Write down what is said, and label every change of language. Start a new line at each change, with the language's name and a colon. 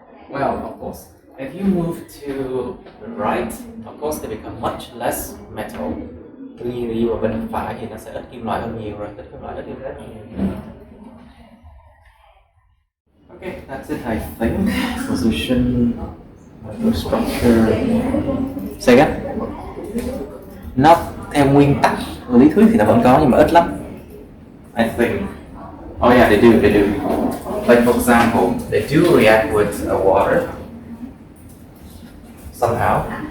English: Well, of course, if you move to the right, of course they become much less metal.
Vietnamese: Đương nhiên đi vào bên phải thì nó sẽ ít kim loại hơn nhiều rồi, ít kim loại, ít kim loại hơn nhiều.
English: Okay, that's it, I think. Position, structure. Say again?
Vietnamese: Nó theo nguyên tắc lý thuyết thì nó vẫn có nhưng mà ít lắm.
English: I think. Oh yeah, they do. Like for example, they do react with water somehow.